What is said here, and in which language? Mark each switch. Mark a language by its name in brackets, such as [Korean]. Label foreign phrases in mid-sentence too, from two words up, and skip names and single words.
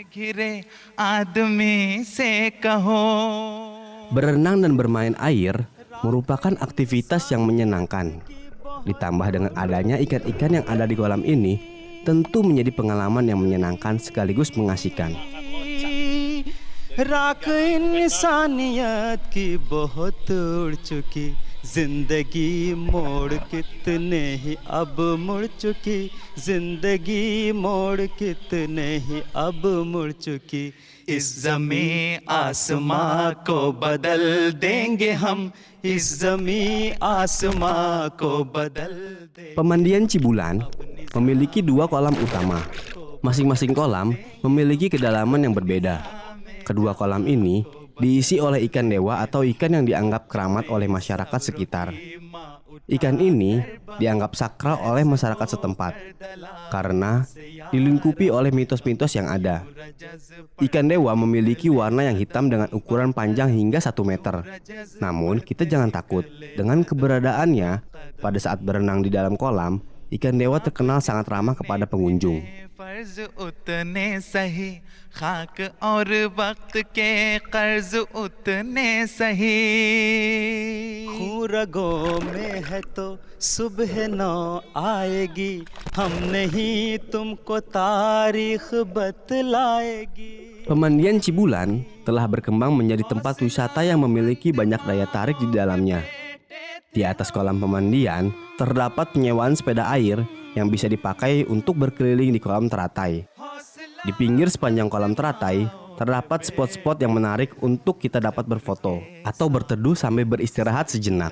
[Indonesian] Berenang dan bermain air merupakan aktivitas yang menyenangkan. Ditambah dengan adanya ikan-ikan yang ada di kolam ini, tentu menjadi pengalaman yang menyenangkan sekaligus mengasihkan. [Urdu] راکھ انسانیت کی بہت اڑ چکی زندگی موڑ کتنے ہی اب مڑ چکی زندگی موڑ کتنے ہی اب مڑ چکی اس زمیں آسماں کو بدل دیںگے ہم اس زمیں آسماں کو بدل دیںگے. [Indonesian] Pemandian Cibulan memiliki 2 kolam utama. Masing-masing kolam memiliki kedalaman yang berbeda. Kedua kolam ini diisi oleh ikan dewa atau ikan yang dianggap keramat oleh masyarakat sekitar. Ikan ini dianggap sakral oleh masyarakat setempat karena dilingkupi oleh mitos-mitos yang ada. Ikan dewa memiliki warna yang hitam dengan ukuran panjang hingga 1 meter. Namun kita jangan takut, dengan keberadaannya pada saat berenang di dalam kolam, ikan dewa terkenal sangat ramah kepada pengunjung. [Urdu] فرض اتنے سہی خاک اور وقت کے قرض اتنے سہی خون رگوں میں ہے تو صبح نو آئے گی ہم نہیں تمکو تاریخ بتلائے گی. [Indonesian] Pemandian Cibulan telah berkembang menjadi tempat wisata yang memiliki banyak daya tarik di dalamnya. Di atas kolam pemandian terdapat penyewaan sepeda air yang bisa dipakai untuk berkeliling di kolam teratai. Di pinggir sepanjang kolam teratai terdapat spot-spot yang menarik untuk kita dapat berfoto atau berteduh sambil beristirahat sejenak.